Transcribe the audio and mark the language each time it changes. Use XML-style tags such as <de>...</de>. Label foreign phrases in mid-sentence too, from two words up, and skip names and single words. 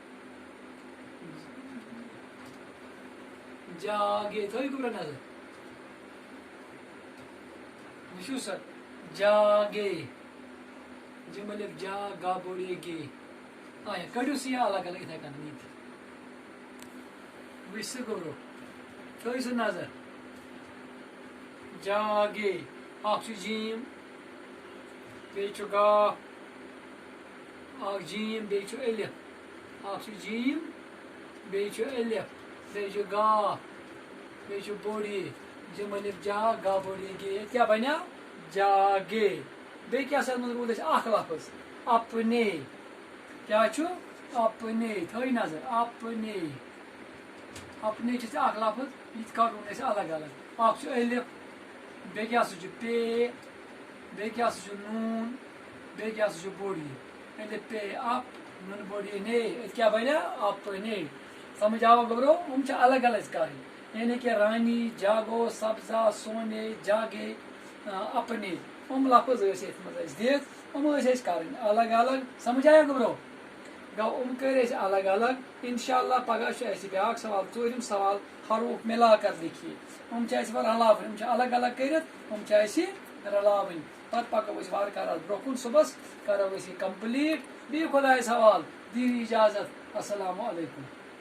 <ks>جاگے تھٲیِو گوٚبرو نظر وٕچھِو سا جاگے جِم الف جا گا بوٚڑ یے گے آیا کٔڑِو سا یہِ الگ الگ یِتھَے کٔنۍ ییٚتہِ وٕچھ سا گوٚبرو تھٲیِو سا نظر جاگے اکھ چھُ جیٖم بیٚیہِ چھُ گاف اکھ جیٖم بیٚیہِ چھُ الف اکھ چھُ جیٖم بیٚیہِ چھُ الف بیٚیہِ چھُ گاف بیٚیہِ چھُ بوٚڑ یے جِم الف جا گا بوٚڑ یے گے ییٚتہِ کیٛاہ بنیٛو جاگے بیٚیہِ کیٛاہ سا منٛز روٗد اَسہِ اکھ لفظ اپنے کیٛاہ چھُ اپنے تھٲیِو نظر اپنے اپنے چھِ اکھ لفظ یہِ تہِ کڑون أسۍ الگ الگ اکھ چھُ الف بیٚیہِ کیٛاہ سا چھُ پے بیٚیہِ کیٛاہ سا چھُ نوٗن بیٚیہِ کیٛاہ سا چھُ بوٚڑ یے الف پے اپ نوٗن بوٚڑ یے نے أتۍ کیٛاہ بنیٛو اپنے سمجھ آوا گوٚبرو یِم چھِ الگ الگ کَرٕنۍ یعنی کہِ رانی جاگو سبزا سونے جاگے اپنے یِم لفظ ٲسۍ یَتھ منٛز اَسہِ دِتھ یِم ٲسۍ اَسہِ کَرٕنۍ الگ الگ سمجھ آیا گوٚبرو گوٚو یِم کٔرۍ اَسہِ الگ الگ</ks> <ar>انشاء اللہ</ar> <ks>پگاہ چھُ اَسہِ بیٛاکھ سوال ژوٗرِم سوال</ks> <ur>حروف مِلا کر لیکھیے</ur> <ks>یِم چھِ اَسہِ وۄنۍ رلاوٕنۍ یِم چھِ الگ الگ کٔرِتھ یِم چھِ اَسہِ رلاوٕنۍ پتہٕ پکو أسۍ وارٕ کارٕ اَتھ برونٛہہ کُن صُبحس کرو أسۍ یہِ کمپلیٖٹ بِہِو خۄدایَس حوالہٕ دِیِو اِجازت</ks> <ar>السلامُ علیکُم</ar>